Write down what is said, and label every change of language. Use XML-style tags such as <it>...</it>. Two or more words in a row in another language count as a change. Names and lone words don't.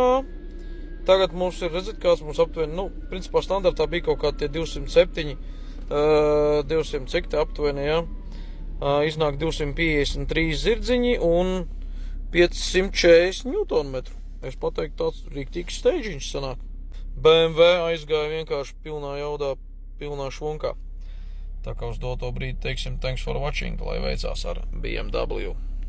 <lv>Tagad mums ir, redzat, kāds mums aptuveni, nu, principā standartā bija kaut kā tie 207, 200 cik te aptuveni, jā. Iznāk 253 zirdziņi un 540 Nm. Es pateiktu, tāds rīktīgs steidziņš sanāk. BMW aizgāja vienkārši pilnā jaudā, pilnā švunkā. Tā kā uz doto brīdi teiksim</lv> <en>thanks for watching,</en> <lv>lai veicās ar BMW.</lv>